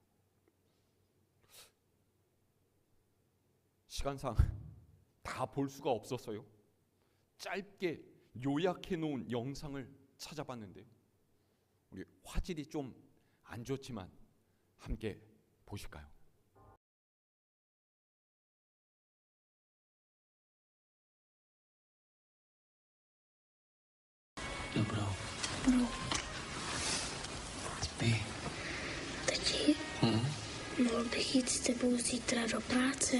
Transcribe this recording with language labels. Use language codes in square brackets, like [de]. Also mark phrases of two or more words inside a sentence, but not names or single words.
[ko] 시간상 다 볼 수가 없어서요, 짧게 요약해 놓은 영상을 찾아봤는데요, 우리 화질이 좀 안 좋지만 함께 보실까요? [cs] Dobro. Spí. Tati, mohl bych jít s tebou zítra do práce?